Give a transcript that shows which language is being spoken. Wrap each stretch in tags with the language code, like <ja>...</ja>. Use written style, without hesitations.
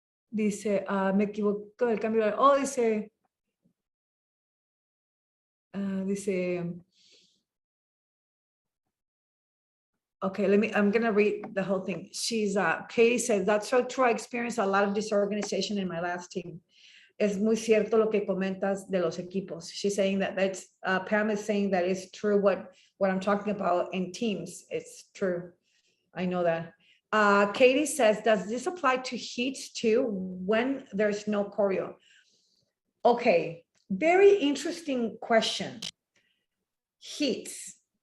<es>Dice, me equivoco el cambio.</es> <en>Oh, dice, okay, I'm gonna read the whole thing. Katie says, that's so true. I experienced a lot of disorganization in my last team.</en> <es>Es muy cierto lo que comentas de los equipos.</es> <en>She's saying that Pam is saying that it's true what I'm talking about in teams. It's true. I know that. Katie says, does this apply to heats too when there's no choreo? Okay, very interesting question. Heats.</en>